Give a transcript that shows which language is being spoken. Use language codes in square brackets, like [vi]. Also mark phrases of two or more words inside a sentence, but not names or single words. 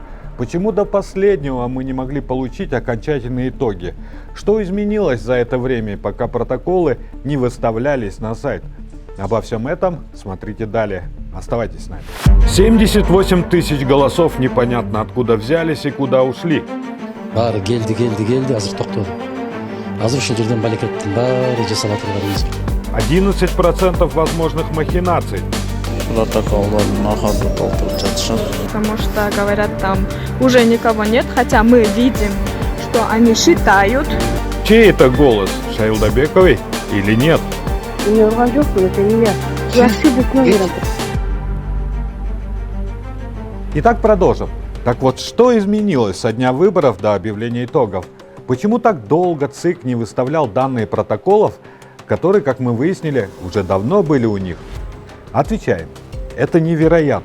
[ru] Почему до последнего мы не могли получить окончательные итоги? Что изменилось за это время, пока протоколы не выставлялись на сайт? Обо всем этом смотрите далее. Оставайтесь с нами. 78 тысяч голосов непонятно откуда взялись и куда ушли. [ky] Баары келди, азыр токтоду. Азыр ушул жерден балекеттин баары жасалат турган [ru] 11% возможных махинаций. Потому что, говорят, там уже никого нет, хотя мы видим, что они считают. Чей это голос? Шайлдабековой или нет? [ky] Не урган жокмун, [ru] это не я. [ky] Жакшы бүт номерим. [ru] Итак, продолжим. Так вот, что изменилось со дня выборов до объявления итогов? Почему так долго ЦИК не выставлял данные протоколов, которые, как мы выяснили, уже давно были у них? Отвечаем. Это невероятно.